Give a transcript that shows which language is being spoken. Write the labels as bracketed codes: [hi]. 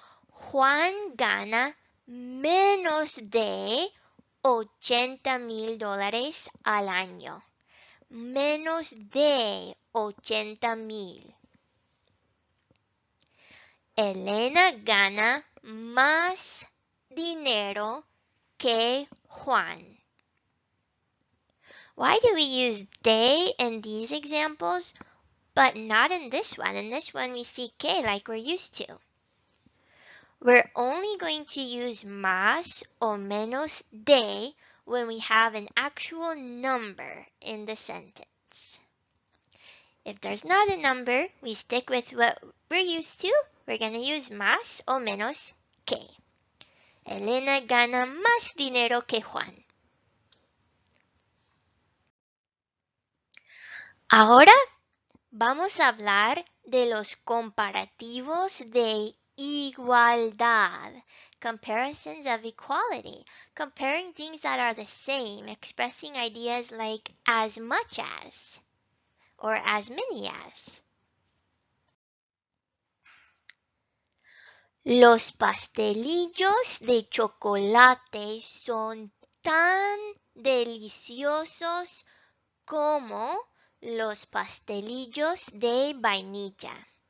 [es] Juan gana menos de $80,000 al año. Menos de 80,000. Elena gana más dinero que Juan. [en] Why do we use they in these examples, but not in this one? In this one, we see que like we're used to. We're only going to use [es] más o menos de [en] when we have an actual number in the sentence. If there's not a number, we stick with what we're used to. We're going to use [es] más o menos que. Elena gana más dinero que Juan. Ahora vamos a hablar de los comparativos de igualdad. [en] Comparisons of equality. Comparing things that are the same, expressing ideas like as much as or as many as. [es] Los pastelillos de chocolate son tan deliciosos como los pastelillos de vainilla.